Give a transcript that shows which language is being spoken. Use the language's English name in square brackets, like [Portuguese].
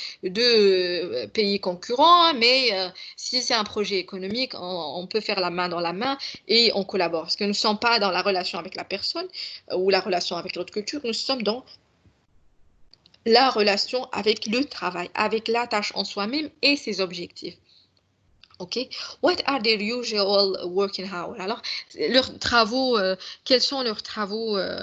[French] deux pays concurrents, mais si c'est un projet économique, on peut faire la main dans la main et on collabore, parce que nous ne sommes pas dans la relation avec la personne ou la relation avec l'autre culture, nous sommes dans la relation avec le travail, avec la tâche en soi-même et ses objectifs. OK. [English] What are their usual working hours? [French] Alors, leurs travaux, quels sont leurs travaux